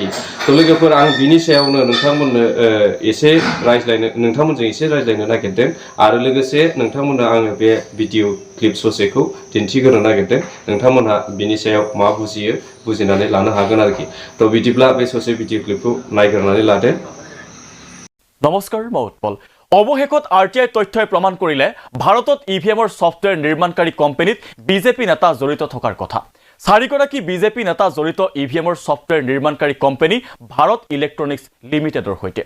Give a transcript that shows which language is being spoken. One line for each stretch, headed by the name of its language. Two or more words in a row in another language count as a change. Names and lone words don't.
Bodo: तो लोगोफोर आं बिनि सायावनो नोंथांमोननो नोंथांमोनजों एसे रायज्लायनो नागिरदों आरो लोगोसे नोंथांमोननो आङो बे
English: video clip
Bodo: ससेखौ दिन्थिग्रोनो नागिरदों। नोंथांमोनहा बिनि सायाव मा बुजियो बुजिनानै लानो हागोन आरोखि। तो बिदिब्ला बे ससे
English: video clip
Bodo: नायग्रोनानै लादो।
Assamese: নমস্কাৰ মই উৎপল। অৱশেষত RTI তথ্যই প্ৰমাণ কৰিলে ভাৰতত EVMৰ ছফ্টৱেৰ নিৰ্মাণকাৰী কোম্পানীত বিজেপি নেতা জড়িত থকাৰ কথা। চাৰিগৰাকী বিজেপি নেতা জড়িত EVMৰ ছফ্টৱেৰ নিৰ্মাণকাৰী কোম্পানী ভাৰত ইলেক্ট্ৰনিক্স লিমিটেডৰ সৈতে।